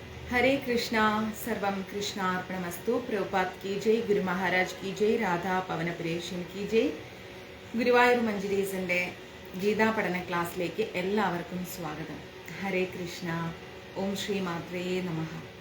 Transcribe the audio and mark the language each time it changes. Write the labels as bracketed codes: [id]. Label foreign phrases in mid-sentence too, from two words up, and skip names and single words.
[sa] हरे कृष्णा सर्वम कृष्णार्पणमस्तु। [hi] प्रभुपाद की जय, ഗുരു മഹാരാജ് की जय, രാധാ പവനപുരേഷൻ की जय। [ml] ഗുരുവായൂർ മഞ്ജരീസിൻ്റെ ഗീതാ പഠന ക്ലാസ്സിലേക്ക് എല്ലാവർക്കും സ്വാഗതം. ഹരേ കൃഷ്ണ. [sa] ओं श्री मात्रे नमः.